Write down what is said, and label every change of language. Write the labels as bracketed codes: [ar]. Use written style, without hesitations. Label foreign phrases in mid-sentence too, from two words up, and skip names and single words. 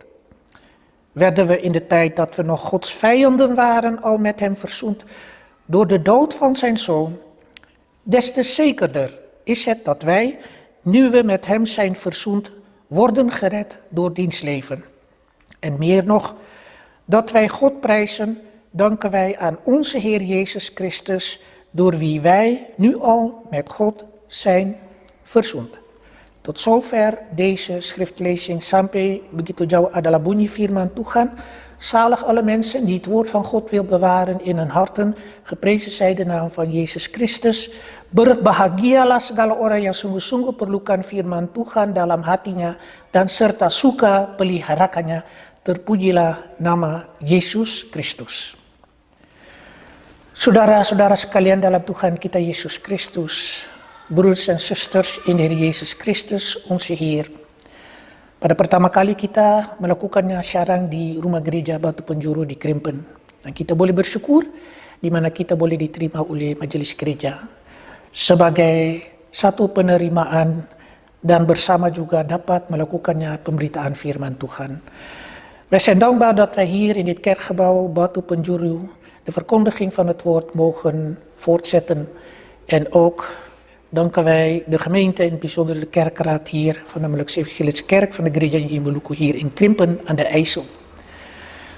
[nl] Werden we in de tijd dat we nog Gods vijanden waren al met hem verzoend door de dood van zijn zoon, des te zekerder is het dat wij, nu we met hem zijn verzoend, worden gered door diens leven. En meer nog, dat wij God prijzen, danken wij aan onze Heer Jezus Christus, door wie wij nu al met God zijn verzoend. Tot zover deze schriftlezing. [id] Sampai begitu jauh adalah bunyi firman Tuhan. [nl] Zalig alle mensen die het woord van God wil bewaren in hun harten. Geprezen zij de naam van Yesus Christus. [id] Berbahagialah segala orang yang sungguh-sungguh perlukan firman Tuhan dalam hatinya dan serta suka peliharakannya. Terpujilah nama Yesus Kristus. Saudara-saudara sekalian dalam Tuhan kita Yesus Kristus, [nl] broeders en zusters in de Heer Yesus Kristus, onze Heer. [id] Pada pertama kali kita melakukannya siaran di rumah gereja Batu Penjuru di Krimpen. Dan kita boleh bersyukur di mana kita boleh diterima oleh majelis gereja sebagai satu penerimaan dan bersama juga dapat melakukannya pemberitaan firman Tuhan. [nl] Wij zijn dankbaar dat wij hier in dit kerkgebouw Batu Penjuru de verkondiging van het woord mogen voortzetten. En ook danken wij de gemeente, in het bijzonder de kerkraad hier van de Maluku Evangelische Kerk van de Gereja Nyi Maluku hier in Krimpen aan de IJssel.